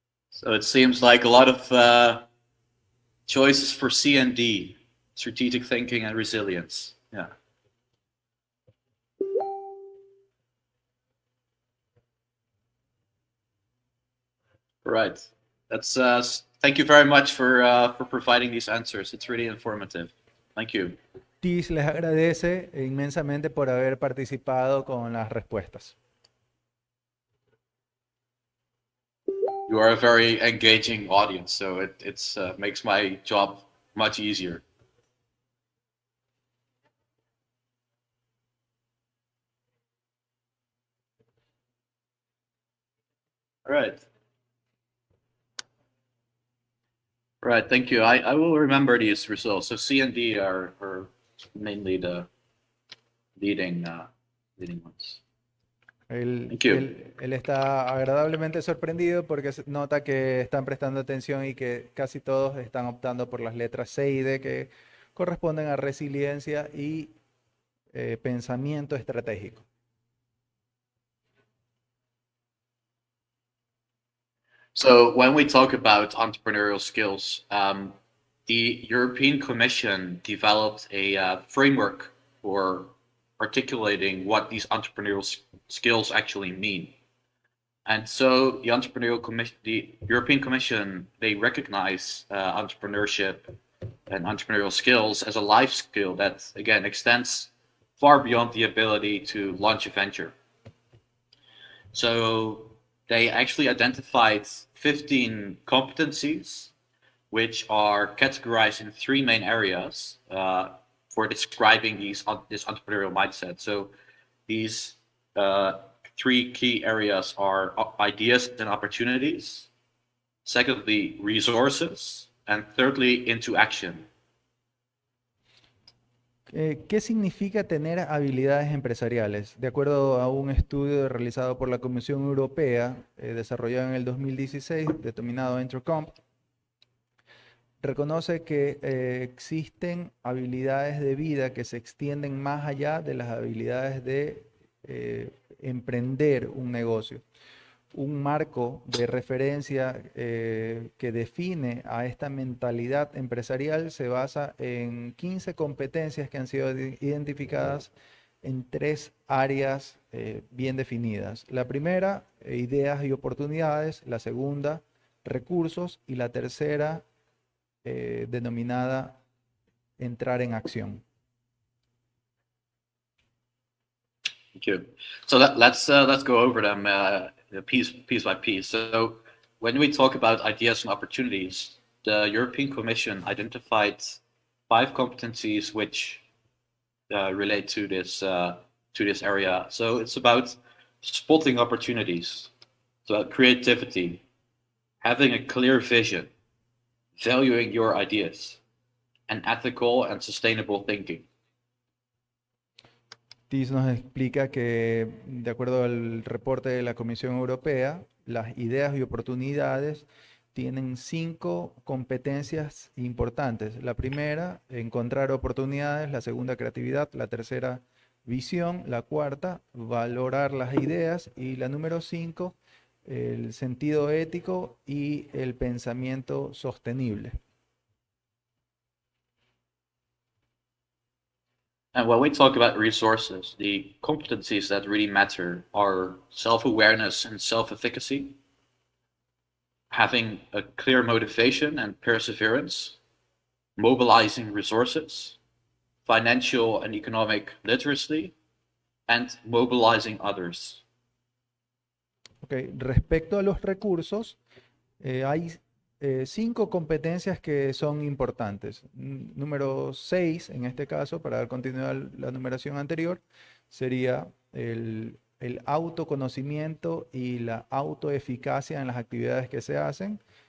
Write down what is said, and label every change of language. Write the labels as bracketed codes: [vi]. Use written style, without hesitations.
[en] So it seems like a lot of choices for C and D, strategic thinking and resilience. Yeah. Right. That's thank you very much for providing these answers. It's really informative. Thank you. [es] Tis les agradece inmensamente por haber participado con las respuestas. [en] You are a very engaging audience, so it makes my job much easier. All right. Right, thank you. I will remember these results. So C and D are mainly the leading leading ones. [es] Él, [en] Thank you. [es] él está agradablemente sorprendido porque nota que están prestando atención y que casi todos están optando por las letras C y D que corresponden a resiliencia y pensamiento estratégico. [en] So when we talk about entrepreneurial skills, the European Commission developed a framework for articulating what these entrepreneurial skills actually mean. And so the European Commission, they recognize entrepreneurship and entrepreneurial skills as a life skill that, again, extends far beyond the ability to launch a venture. So they actually identified 15 competencies, which are categorized in 3 main areas for describing this entrepreneurial mindset. So these 3 key areas are ideas and opportunities, secondly, resources, and thirdly, into action. [es] ¿Qué significa tener habilidades empresariales? De acuerdo a un estudio realizado por la Comisión Europea, desarrollado en el 2016, denominado Entrecomp, reconoce que existen habilidades de vida que se extienden más allá de las habilidades de emprender un negocio. Un marco de referencia que define a esta mentalidad empresarial se basa en 15 competencias que han sido identificadas en 3 áreas bien definidas. La primera, ideas y oportunidades; la segunda, recursos; y la tercera, denominada entrar en acción. [en] Thank you. So let's go over them piece by piece. So when we talk about ideas and opportunities, the European Commission identified 5 competencies which relate to this area. So it's about spotting opportunities, it's about creativity, having a clear vision, valuing your ideas, and ethical and sustainable thinking. [es] TIS nos explica que, de acuerdo al reporte de la Comisión Europea, las ideas y oportunidades tienen 5 competencias importantes. La primera, encontrar oportunidades; la segunda, creatividad; la tercera, visión; la cuarta, valorar las ideas; y la número 5, el sentido ético y el pensamiento sostenible. [en] And when we talk about resources, the competencies that really matter are self-awareness and self-efficacy, having a clear motivation and perseverance, mobilizing resources, financial and economic literacy, and mobilizing others. Okay. [es] Respecto a los recursos, hay 5 competencias que son importantes. Número 6, en este caso, para dar continuidad a la numeración anterior, sería el autoconocimiento y la autoeficacia en las actividades que se hacen.